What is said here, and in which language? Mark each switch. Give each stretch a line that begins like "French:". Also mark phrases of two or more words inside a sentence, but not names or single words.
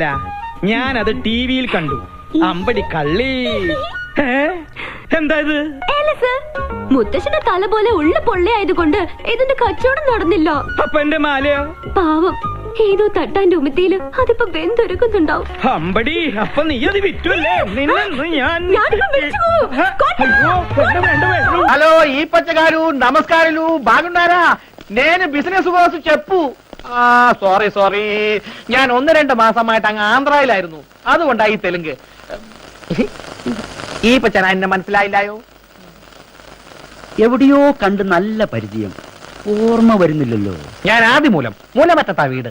Malayalam: ഞാനത് ടിവിയിൽ കണ്ടു. അമ്പടി കള്ളി. എന്താ ഇത്? മുത്തശ്ശന്റെ തല പോലെ ഉള്ള പൊള്ളയായതുകൊണ്ട് ഇതിന്റെ കച്ചവടം നടന്നില്ല. അപ്പൊ എന്റെ മാലയോ? പാവം, ഏതോ തട്ടാന്റെ ഉമിത്തിയില് അതിപ്പോ വെന്തൊരുക്കുന്നുണ്ടാവും. അമ്പടി, അപ്പൊ നീ അത് വിറ്റുവല്ലേ?
Telugu: హలో ఈ పచ్చగారు నమస్కారాలు బాగున్నారా? నేను బిజినెస్ కోసం చెప్పు.
Malayalam: സോറി ഞാൻ 1-2 മാസമായിട്ട് അങ്ങ് ആന്ധ്രയിലായിരുന്നു, അതുകൊണ്ടായി തെലുങ്ക്. ഈ പച്ചന എന്നെ മനസ്സിലായില്ലായോ? എവിടെയോ കണ്ട് നല്ല പരിചയം, ഓർമ്മ വരുന്നില്ലല്ലോ. ഞാൻ ആദിമൂലം, മൂലമറ്റത്താ വീട്.